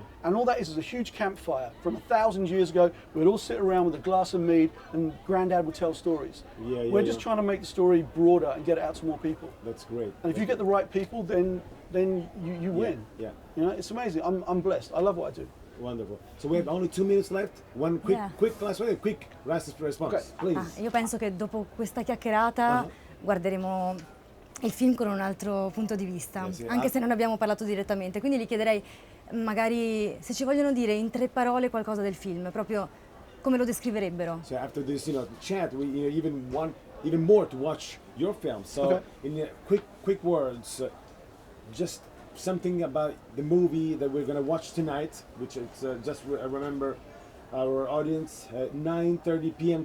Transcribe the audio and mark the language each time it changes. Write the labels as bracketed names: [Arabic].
[English] And all that is a huge campfire. From 1,000 years ago, we'd all sit around with a glass of mead and Granddad would tell stories. We're just trying to make the story broader and get it out to more people. That's great. And if you get the right people, then you win. You know, it's amazing. I'm blessed. I love what I do. Wonderful. So we have only 2 minutes left. One quick last one, quick response, please. [Italian] Io penso che dopo questa chiacchierata guarderemo il film con un altro punto di vista, anche se non abbiamo parlato direttamente. Quindi gli chiederei magari se ci vogliono dire in 3 parole qualcosa del film, proprio come lo descriverebbero. [English] So after this, chat, we even want even more to watch your film. So in quick words, just something about the movie that we're gonna watch tonight, which is just remember our audience, 9:30 p.m.